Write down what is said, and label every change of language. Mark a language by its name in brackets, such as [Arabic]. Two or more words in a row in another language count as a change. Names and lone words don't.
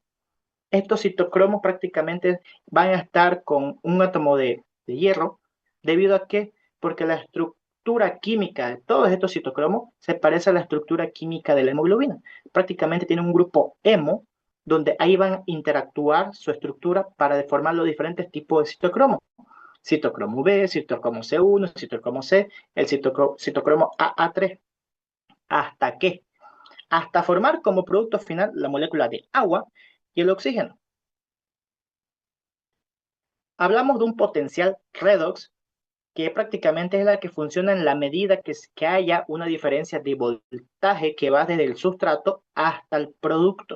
[Spanish] Estos citocromos prácticamente van a estar con un átomo de hierro, debido a que, porque la estructura química de todos estos citocromos se parece a la estructura química de la hemoglobina. Prácticamente tiene un grupo hemo, donde ahí van a interactuar su estructura para formar los diferentes tipos de citocromos. Citocromo B, citocromo C1, citocromo C, el citocromo AA3. ¿Hasta qué? Hasta formar como producto final la molécula de agua y el oxígeno. Hablamos de un potencial redox, que prácticamente es la que funciona en la medida que haya una diferencia de voltaje que va desde el sustrato hasta el producto.